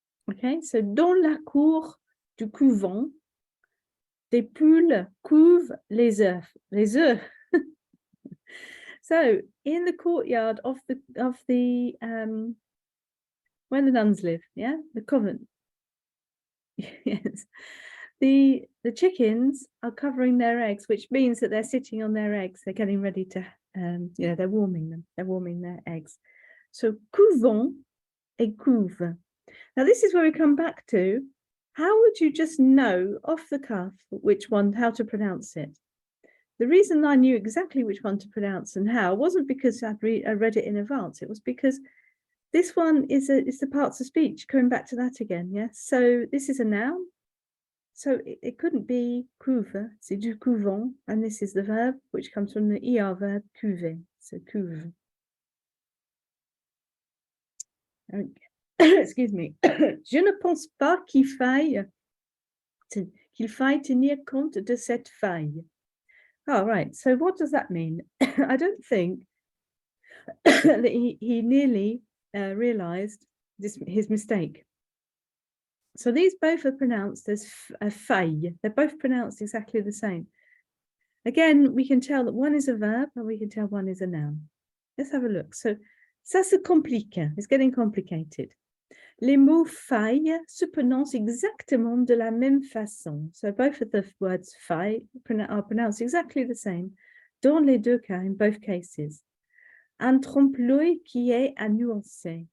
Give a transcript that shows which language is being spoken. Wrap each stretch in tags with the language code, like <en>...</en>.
<fr>Okay, so dans la cour du couvent, des poules couvent les œufs. Les œufs.</fr> <en>So in the courtyard of the where the nuns live, yeah, the convent. Yes. The chickens are covering their eggs, which means that they're sitting on their eggs. They're getting ready to, they're warming them. They're warming their eggs. So</en> <fr>couvons et couve.</fr> <en>Now this is where we come back to, how would you just know off the cuff which one, how to pronounce it? The reason I knew exactly which one to pronounce and how wasn't because I read it in advance. It was because this one is the parts of speech, coming back to that again, yes? So this is a noun. So it couldn't be couve,</en> <fr>c'est du couvent,</fr> <en>and this is the verb, which comes from the ER verb couver, so couve. Okay. Excuse me.</en> <fr>Je ne pense pas qu'il faille tenir compte de cette faille.</fr> <en>Oh, right. So what does that mean? I don't think that he nearly realized his mistake. So these both are pronounced as faille. They're both pronounced exactly the same. Again, we can tell that one is a verb and we can tell one is a noun. Let's have a look. So,</en> <fr>ça se complique.</fr> <en>It's getting complicated.</en> <fr>Les mots faille se prononcent exactement de la même façon.</fr> <en>So both of the words faille are pronounced exactly the same</en> <fr>dans les deux cas,</fr> <en>in both cases.</en> <fr>Un trompe-l'œil qui est à nuancer.</fr>